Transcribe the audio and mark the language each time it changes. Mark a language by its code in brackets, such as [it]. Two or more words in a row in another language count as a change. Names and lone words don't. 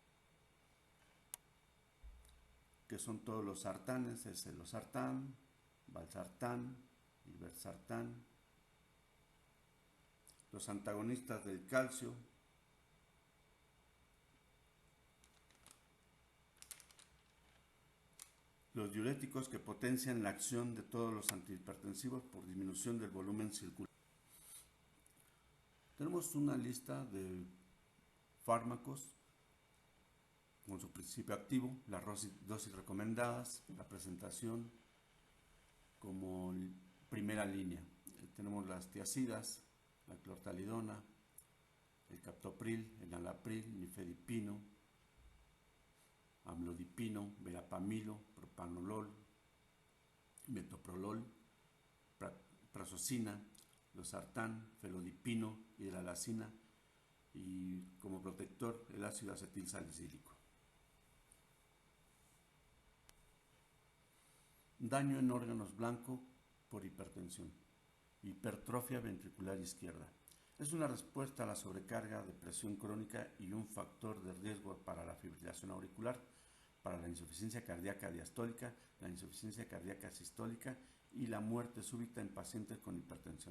[es] que son todos los sartanes, es el losartán, valsartán, irbesartán, los antagonistas del calcio, los diuréticos que potencian la acción de todos los antihipertensivos por disminución del volumen circular. Tenemos una lista de fármacos con su principio activo, las dosis recomendadas, la presentación como primera línea. Tenemos las tiazidas, la clortalidona, el captopril, el enalapril, nifedipino, amlodipino, verapamilo, propanolol, metoprolol, prazosina, losartán, felodipino, hidralazina y como protector el ácido acetil salicílico. Daño en órganos blancos por hipertensión. Hipertrofia ventricular izquierda. Es una respuesta a la sobrecarga de presión crónica y un factor de riesgo para la fibrilación auricular, para la insuficiencia cardíaca diastólica, la insuficiencia cardíaca sistólica y la muerte súbita en pacientes con hipertensión.